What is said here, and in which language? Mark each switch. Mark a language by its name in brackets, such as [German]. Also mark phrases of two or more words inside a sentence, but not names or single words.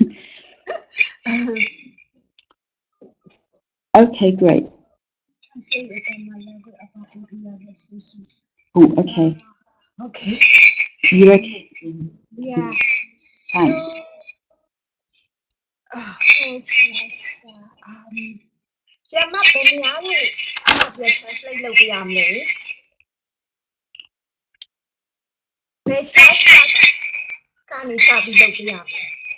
[English] Okay, great. Oh, okay. Okay. You okay? Yeah. Thanks. Siya map [Burmese] bယ်နေရာလေးtranslate လုပ်ပြရမလဲဘယ် slide ကနေစပြီးလုပ်ပြရမလဲ